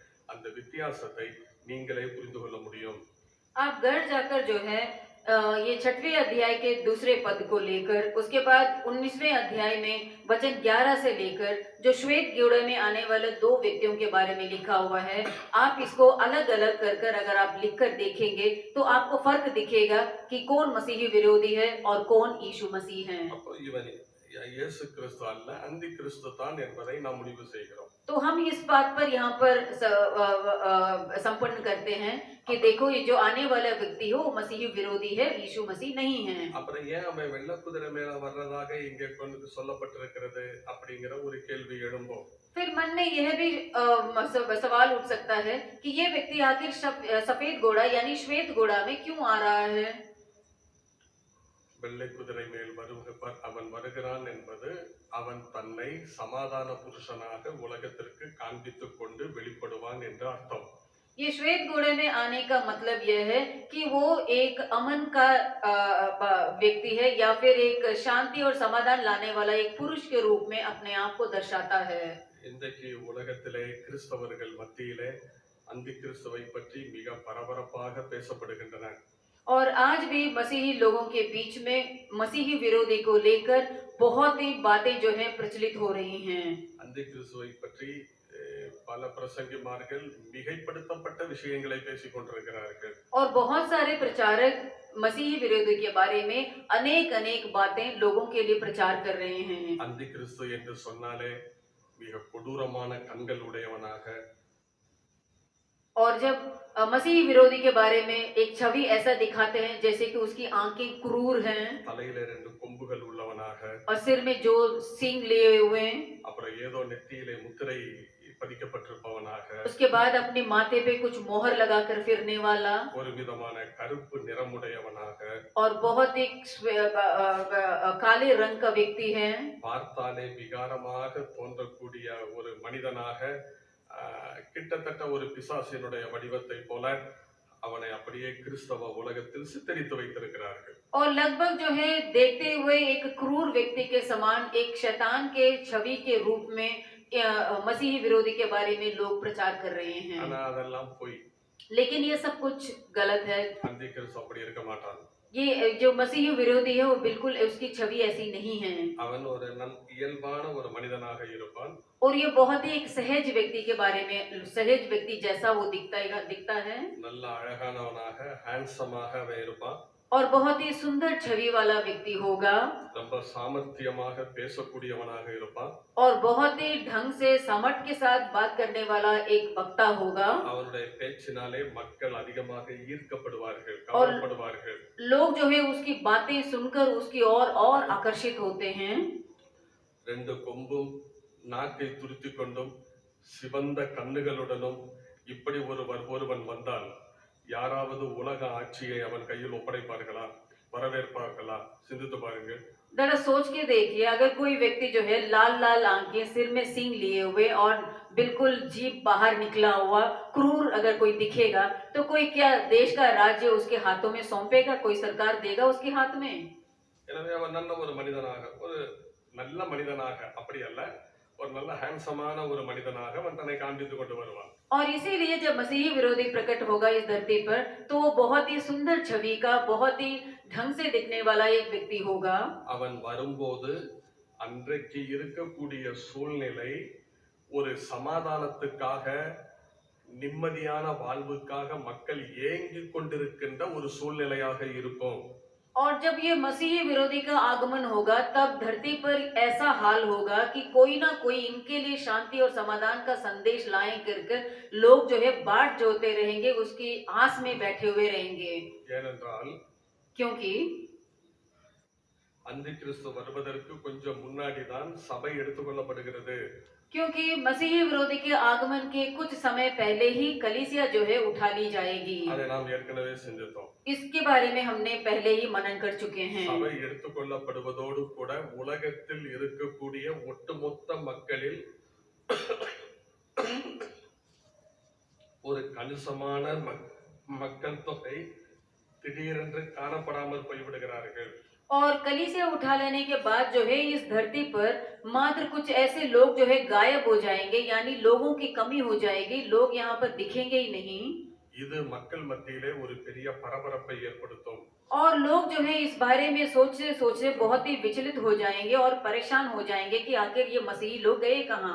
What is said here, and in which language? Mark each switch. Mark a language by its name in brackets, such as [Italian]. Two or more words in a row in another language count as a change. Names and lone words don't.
[Tamil] அந்த வித்தியாசத்தை நீங்களே புரிந்து கொள்ள முடியும். [Hindi] आप घर जाकर जो है ये 6वें अध्याय के दूसरे पद को लेकर उसके बाद 19वें अध्याय में वचन 11 से लेकर जो श्वेत घोड़े में आने वाले दो व्यक्तियों के बारे में लिखा हुआ है, आप इसको अलग अलग कर कर अगर आप लिखकर देखेंगे तो आपको फर्क दिखेगा कि कौन मसीही विरोधी है और कौन यीशु मसीह है। [Tamil] அப்போ இவன் இயேசு கிறிஸ்து அல்ல, அந்தி கிறிஸ்து தான் என்பதை நாம் முடிவு செய்கிறோம். [Hindi] तो हम इस बात पर यहाँ पर संपन्न करते हैं कि देखो ये जो आने वाला व्यक्ति हो मसीही विरोधी है, यीशु मसीह नहीं है। [Tamil] அப்புறம் ஏன் அவன் வெள்ளை குதிரை மேல வர்றதாக இங்கே கொண்டு சொல்லப்பட்டிருக்கிறது அப்படிங்கிற ஒரு கேள்வி எழும்பும். [Hindi] फिर मन में यह भी सवाल उठ सकता है कि ये व्यक्ति आखिर सफेद घोड़ा यानी श्वेत घोड़ा में क्यों आ रहा है। [Tamil] வெள்ளை குதிரை மேல் அவன் வருகிறான் என்பது அவன் தன்னை சமாதான புருஷனாக உலகத்திற்கு காண்பித்துக் கொண்டு வெளிப்படுவான் என்று அர்த்தம். [Hindi] ये श्वेत घोड़े में आने का मतलब यह है कि वो एक अमन का व्यक्ति है या फिर एक शांति और समाधान लाने वाला एक पुरुष के रूप में अपने आप को दर्शाता है। [Tamil] இன்றைக்கு உலகத்திலே கிறிஸ்தவர்கள் மத்தியிலே அந்தி கிறிஸ்துவை பற்றி மிக பரபரப்பாக பேசப்படுகின்றன. [Hindi] और आज भी मसीही लोगों के बीच में मसीही विरोधी को लेकर बहुत ही बातें जो है प्रचलित हो रही हैं। [Tamil] அந்தி கிறிஸ்துவை பற்றி பல பிரசங்கிமார்கள் மிகைப்படுத்தப்பட்ட விஷயங்களை பேசிக் கொண்டிருக்கிறார்கள். [Hindi] और बहुत सारे प्रचारक मसीही विरोधी के बारे में अनेक अनेक बातें लोगों के लिए प्रचार कर रहे हैं। [Tamil] அந்தி கிறிஸ்து என்று சொன்னாலே மிக கொடூரமான கண்கள் உடையவனாக, [Hindi] और जब मसीही विरोधी के बारे में एक छवि ऐसा दिखाते हैं जैसे कि उसकी आंखें क्रूर हैं [Tamil] தலையில 2 கொம்புகள் உள்ளவனாக, [Hindi] और सिर में जो सींग लिए हुए हैं, [Tamil] அப்புறம் ஏதோ நெத்தியிலே முத்திரை பதிக்கப்பட்டிருப்பவனாக, [Hindi] उसके बाद अपने माथे पे कुछ मोहर लगाकर फिरने वाला [Tamil] ஒரு விதமான கருப்பு நிறமுடையவனாக, [Hindi] और बहुत ही काले रंग का व्यक्ति है। [Tamil] பார்த்தாலே விகாரமாக தோன்றக்கூடிய ஒரு மனிதனாக, கிட்டத்தட்ட ஒரு பிசாசினுடைய வடிவத்தை போல அவனை அப்படியே கிறிஸ்தவ உலகத்தில் சித்தரித்து வைத்திருக்கிறார்கள். [Hindi] और लगभग जो है देखते हुए एक क्रूर व्यक्ति के समान एक शैतान के छवि के रूप में मसीही विरोधी के बारे में लोग प्रचार कर रहे हैं। [Tamil] ஆனா அதெல்லாம் போய் [Hindi] लेकिन ये सब कुछ गलत है। [Tamil] அந்தி கிறிஸ்து அப்படி இருக்க மாட்டான். [Hindi] ये जो मसीही विरोधी है वो बिल्कुल उसकी छवि ऐसी नहीं है। [Tamil] அவன் ஒரு இயல்பான ஒரு மனிதனாக இருப்பான். [Hindi] और ये बहुत ही एक सहज व्यक्ति के बारे में, सहज व्यक्ति जैसा वो दिखता है। [Tamil] நல்ல அழகானவனாக, ஹேண்ட்ஸமாக அவன் இருப்பான். [Hindi] और बहुत ही सुंदर छवि वाला व्यक्ति होगा [Tamil] ரொம்ப சாமர்த்தியமாக பேசக்கூடியவனாக இருப்பான். [Hindi] और बहुत ही ढंग से समर्थ के साथ बात करने वाला एक वक्ता होगा। [Tamil] அவனுடைய பேச்சினாலே மக்கள் அதிகமாக ஈர்க்கப்படுவார்கள், கவரப்படுவார்கள். [Hindi] लोग जो है उसकी बातें सुनकर उसकी और आकर्षित होते हैं। [Tamil] 2 கொம்பும் நாக்கை துருத்திக் கொண்டும் சிவந்த கண்ணுகளுடனும் இப்படி ஒருவன் வந்தால் யாராவது உலக ஆட்சியை அவன் கையில் ஒப்படைப்பார்களா, வரவேற்பார்களா? சிந்தித்து பாருங்கள். [Hindi] जरा सोच के देखिए, अगर कोई व्यक्ति जो है लाल लाल आंखें, सिर में सींग लिए हुए और बिल्कुल जीभ बाहर निकला हुआ क्रूर अगर कोई दिखेगा तो कोई क्या देश का राज्य उसके हाथों में सौंपेगा? कोई सरकार देगा उसके हाथ में? [Tamil] எனவே அவன் நல்ல ஒரு மனிதனாக, ஒரு நல்ல மனிதனாக, அப்படி அல்ல, ஒரு நல்ல ஹேண்ட்ஸமான ஒரு மனிதனாக அவன் தன்னை காண்பித்துக் கொண்டு வருவான். [Hindi] और इसीलिए जब मसीही विरोधी प्रकट होगा इस धरती पर तो वो बहुत ही सुंदर छवि का, बहुत ही ढंग से दिखने वाला एक व्यक्ति होगा। [Tamil] அவன் வரும்போது அன்றைக்கு இருக்கக்கூடிய சூழ்நிலை ஒரு சமாதானத்துக்காக, நிம்மதியான வாழ்வுக்காக மக்கள் ஏங்கிக் கொண்டிருக்கின்ற ஒரு சூழ்நிலையாக இருக்கும். [Hindi] और जब ये मसीही विरोधी का आगमन होगा तब धरती पर ऐसा हाल होगा कि कोई ना कोई इनके लिए शांति और समाधान का संदेश लाए कर लोग जो है बाट जोते रहेंगे, उसकी आस में बैठे हुए रहेंगे। [Tamil] ஏனென்றால் [Hindi] क्योंकि [Tamil] அந்தி கிறிஸ்து வருவதற்கு கொஞ்சம் முன்னாடி தான் சபை எடுத்துக்கொள்ளப்படுகிறது. [Hindi] क्योंकि मसीही विरोधी के आगमन के कुछ समय पहले ही कलीसिया जो है उठा ली जाएगी। [Tamil] அதை நாம் ஏற்கனவே சிந்தித்தோம். [Hindi] इसके बारे में हमने पहले ही मनन कर चुके हैं। [Tamil] சபை எடுத்துக்கொள்ளப்படுவதோடு கூட உலகத்தில் இருக்கக்கூடிய ஒட்டுமொத்த மக்களில் ஒரு கணிசமான மக்கள் தொகை திடீரென்று காணப்படாமல் போய்விடுகிறார்கள். [Hindi] और कलीसिया उठा लेने के बाद जो है इस धरती पर मात्र कुछ ऐसे लोग जो है गायब हो जाएंगे, यानी लोगों की कमी हो जाएगी, लोग यहाँ पर दिखेंगे ही नहीं। [Tamil] இது மக்கள் மத்தியிலே ஒரு பெரிய பரபரப்பை ஏற்படுத்தும். [Hindi] और लोग जो है इस बारे में सोचते सोचते बहुत ही विचलित हो जाएंगे और परेशान हो जाएंगे कि आखिर ये मसीही लोग गए कहाँ।